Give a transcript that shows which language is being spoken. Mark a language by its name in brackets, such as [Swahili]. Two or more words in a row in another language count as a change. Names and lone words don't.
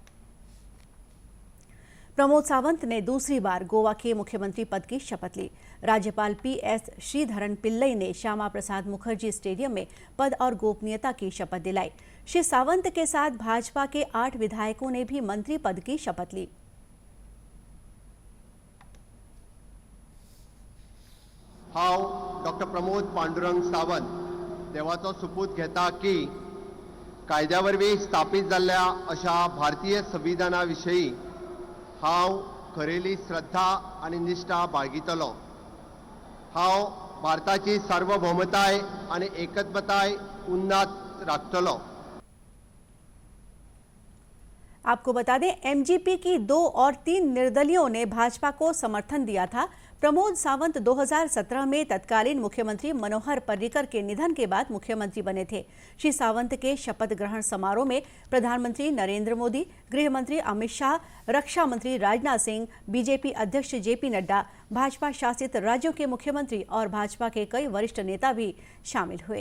[Hindi] प्रमोद सावंत ने दूसरी बार गोवा के मुख्यमंत्री पद की शपथ ली। राज्यपाल PS श्रीधरन पिल्लई ने श्यामा प्रसाद मुखर्जी स्टेडियम में पद और गोपनीयता की शपथ दिलाई। श्री सावंत के साथ भाजपा के 8 विधायकों ने भी मंत्री पद की शपथ ली। [Konkani] हांव डॉक्टर प्रमोद पांडुरंग सावंत देवाचो सुपूत घेता की कायद्या वरवीं स्थापीत जाल्ल्या अशा भारतीय संविधाना विशयी हांव खरेली श्रद्धा आनी निश्ठा बाळगितलो। हांव भारताची सार्वभौमताय आनी एकत्वताय उन्नत राखतलो। [Hindi] आपको बता दें, MGP की 2 और 3 निर्दलियों ने भाजपा को समर्थन दिया था। प्रमोद सावंत 2017 में तत्कालीन मुख्यमंत्री मनोहर पर्रिकर के निधन के बाद मुख्यमंत्री बने थे। श्री सावंत के शपथ ग्रहण समारोह में प्रधानमंत्री नरेंद्र मोदी, गृह मंत्री अमित शाह, रक्षा मंत्री राजनाथ सिंह, बीजेपी अध्यक्ष JP नड्डा, भाजपा शासित राज्यों के मुख्यमंत्री और भाजपा के कई वरिष्ठ नेता भी शामिल हुए।